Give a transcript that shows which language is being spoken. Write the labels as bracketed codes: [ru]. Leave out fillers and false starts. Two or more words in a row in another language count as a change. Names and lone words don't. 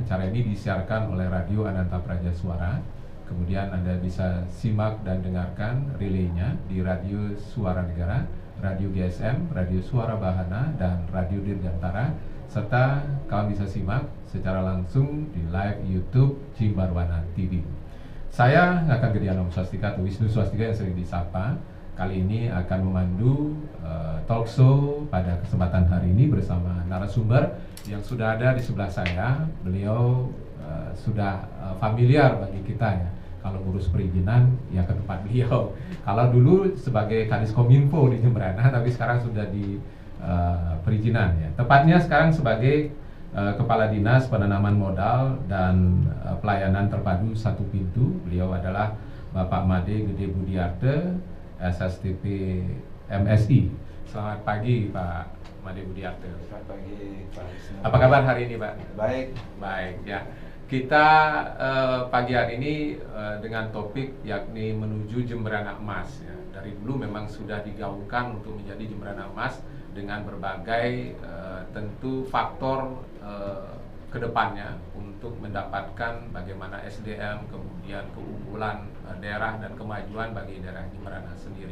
[id] Acara ini disiarkan oleh Radio Ananta Praja Suara. Kemudian Anda bisa simak dan dengarkan relaynya di Radio Suara Negara, Radio GSM, Radio Suara Bahana, dan Radio Dirgantara. Serta kawan bisa simak secara langsung di live YouTube Jimbarwana TV. Saya akan Gedian Om Swastika atau Wisnu Swastika yang sering disapa. Kali ini akan memandu [en] talk show [id] pada kesempatan hari ini bersama narasumber yang sudah ada di sebelah saya. Beliau sudah familiar bagi kita ya. Kalau ngurus perizinan ya ke tempat beliau. Kalau dulu sebagai Kadis Kominfo di Jembrana, tapi sekarang sudah di perizinan ya. Tepatnya sekarang sebagai Kepala Dinas Penanaman Modal dan Pelayanan Terpadu Satu Pintu. Beliau adalah Bapak Made Gede Budiarte, SSTP MSI. Selamat pagi Pak Made Budiarte. Selamat pagi Pak Wisnu. Apa kabar hari ini Pak? Baik. Baik ya. Kita pagi hari ini dengan topik yakni menuju Jembrana Emas ya. Dari dulu memang sudah digaungkan untuk menjadi Jembrana Emas dengan berbagai tentu faktor kedepannya untuk mendapatkan bagaimana SDM, kemudian keunggulan daerah dan kemajuan bagi daerah Jembrana sendiri.